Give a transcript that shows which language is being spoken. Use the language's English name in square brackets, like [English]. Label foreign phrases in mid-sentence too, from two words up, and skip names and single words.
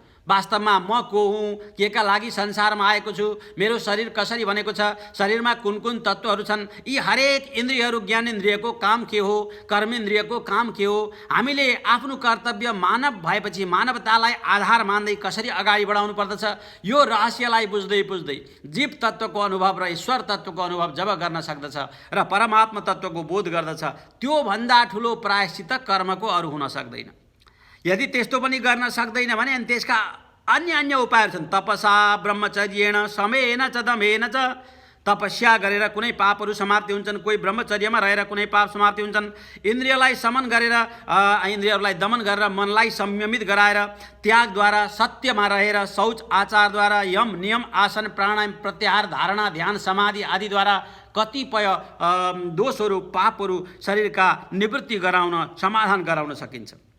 [Nepali] वास्तवमा म को हुँ, के का लागि संसारमा आएको छु, मेरो शरीर कसरी बनेको छ, शरीरमा कुन कुन तत्त्वहरू छन्, यी हरेक इन्द्रियहरू ज्ञानेन्द्रियको काम के हो, कर्मेन्द्रियको काम के हो, हामीले आफ्नो कर्तव्य मानव भएपछि मानवतालाई आधार मान्दै कसरी अगाडि बढाउनु पर्दछ, यो रहस्यलाई बुझ्दै जीव तत्त्वको अनुभव र ईश्वर तत्त्वको अनुभव जब गर्न सक्दछ र परमात्मा तत्त्वको बोध गर्दछ, त्यो भन्दा ठुलो प्रायश्चित्त कर्मको अरू हुन सक्दैन। यदि त्यस्तो पनि गर्न सक्दैन भने अनि त्यसका अन्य उपायहरू छन्। [Sanskrit] तपसा ब्रह्मचर्येण समेन च दमेन च, [Nepali] तपस्या गरेर कुनै पापहरू समाप्ति हुन्छन्, कोही ब्रह्मचर्यमा रहेर कुनै पाप समाप्ति हुन्छन्। इन्द्रियलाई समन गरेर इन्द्रियहरूलाई दमन गरेर मनलाई संयमित गराएर त्यागद्वारा सत्यमा रहेर शौच आचारद्वारा यम नियम आसन प्राणायाम प्रत्याहार धारणा ध्यान समाधि आदिद्वारा कतिपय दोषहरू पापहरू शरीरका निवृत्ति गराउन समाधान गराउन सकिन्छ।